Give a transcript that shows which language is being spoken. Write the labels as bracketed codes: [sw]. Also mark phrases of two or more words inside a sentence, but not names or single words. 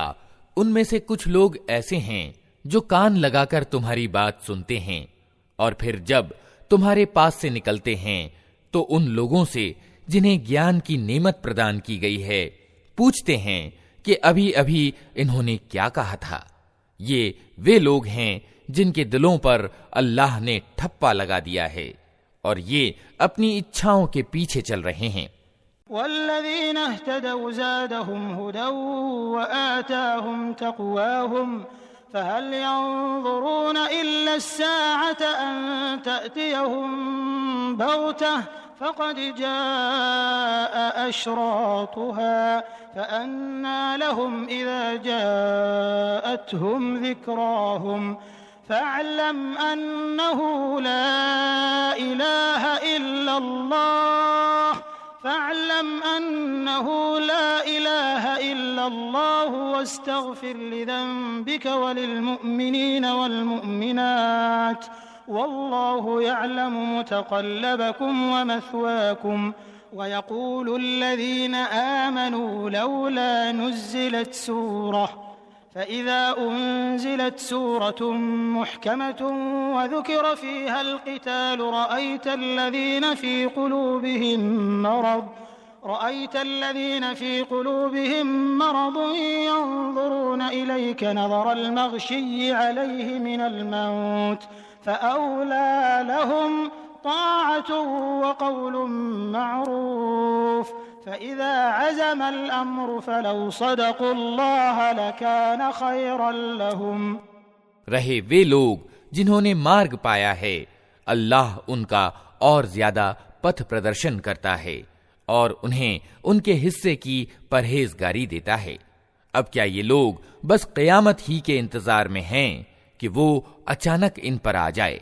[hi] उनमें से कुछ लोग ऐसे हैं जो कान लगाकर तुम्हारी बात सुनते हैं और फिर जब तुम्हारे पास से निकलते हैं तो उन लोगों से जिन्हें ज्ञान की नेमत प्रदान की गई है पूछते हैं कि अभी अभी इन्होंने क्या कहा था। ये वे लोग हैं जिनके दिलों पर अल्लाह ने ठप्पा लगा दिया है और ये अपनी इच्छाओं के पीछे चल रहे हैं। [ar] والذين اهتدوا زادهم هدى وآتاهم تقواهم فهل ينظرون إلا الساعة أن تأتيهم بغتة فقد جاء أشراطها فأنى لهم إذا جاءتهم ذكراهم فاعلم أنه لا إله إلا الله واستغفر لذنبك وللمؤمنين والمؤمنات والله يعلم متقلبكم ومثواكم ويقول الذين آمنوا لولا نزلت سورة فإذا أنزلت سورة محكمة وذكر فيها القتال رأيت الذين في قلوبهم مرض رأيت الذين في قلوبهم مرض ينظرون إليك نظر المغشي عليه من الموت فأولى لهم طاعة وقول معروف فإذا عزم الأمر فلو صدقوا الله لكان خيرا لهم. [hi] रहे वे लोग जिन्होंने मार्ग पाया है, अल्लाह उनका और ज्यादा पथ प्रदर्शन करता है और उन्हें उनके हिस्से की परहेजगारी देता है। अब क्या ये लोग बस क़यामत ही के इंतजार में हैं कि वो अचानक इन पर आ जाए?